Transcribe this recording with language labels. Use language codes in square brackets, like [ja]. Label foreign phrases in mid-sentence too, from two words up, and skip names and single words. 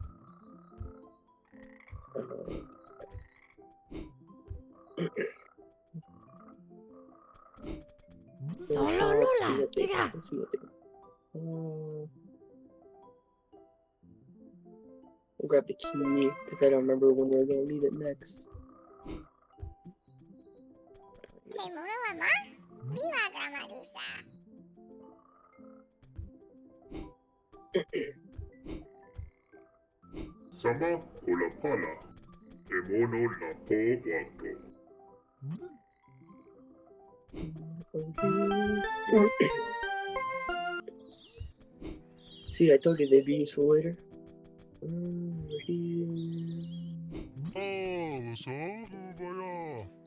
[en] Solo Lola! Tiga! We'll grab the key, because I don't remember when we're going to leave it next. Sama o la pala, e mono la po wato. See, I told you they'd be useful later. Over here. [sv] Vad sa du, Baja?